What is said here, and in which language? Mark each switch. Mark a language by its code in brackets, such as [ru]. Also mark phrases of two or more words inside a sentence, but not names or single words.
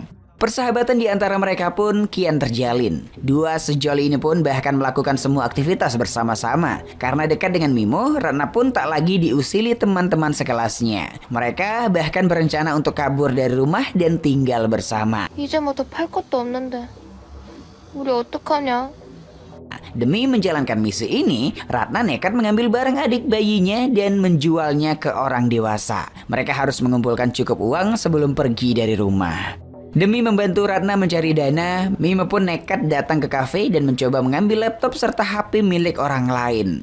[id] Persahabatan di antara mereka pun kian terjalin. Dua sejoli ini pun bahkan melakukan semua aktivitas bersama-sama. Karena dekat dengan Mimo, Ratna pun tak lagi diusili teman-teman sekelasnya. Mereka bahkan berencana untuk kabur dari rumah dan tinggal bersama. [ko] 이제 뭐 더 팔 것도 없는데 우리 어떡하냐? [id] Demi menjalankan misi ini, Ratna nekat mengambil barang adik bayinya dan menjualnya ke orang dewasa. Mereka harus mengumpulkan cukup uang sebelum pergi dari rumah. Demi membantu Ratna mencari dana, Mimo pun nekat datang ke kafe dan mencoba mengambil laptop serta HP milik orang lain.